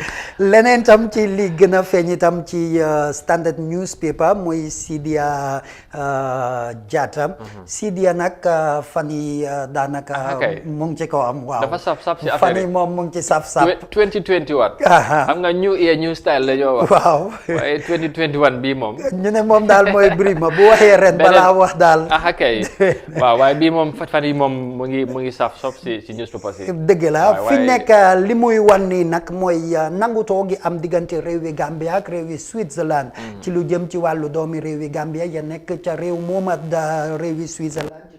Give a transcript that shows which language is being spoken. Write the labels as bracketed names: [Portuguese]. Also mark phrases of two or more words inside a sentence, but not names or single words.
[Wolof] leneen tam ci li gën a feeñ itam ci standard newspaper mooy Sidia Jatta Sidia nag fan yi daanaka mu ngi ci kawam waaw dafa saf ci fan affaire yi moom mu ngi ci saf 2021 xam nga [English] new year new style [Wolof] la ñoo wax waaw waaye 2021 bii moom ñu ne moom daal mooy Birima bu waxee ren balaa wax daal kay waaw waaye bii moom fan yi moom mu ngi saf ci newspaper si dëgg la fi nekk li muy wan nii nag mooy nangutoo gi am diggante réewi Gambia ak réewi Switzerland ci lu jëm ci wàllu doomi réewi Gambia ya nekk ca réew mooma réewi Switzerland ci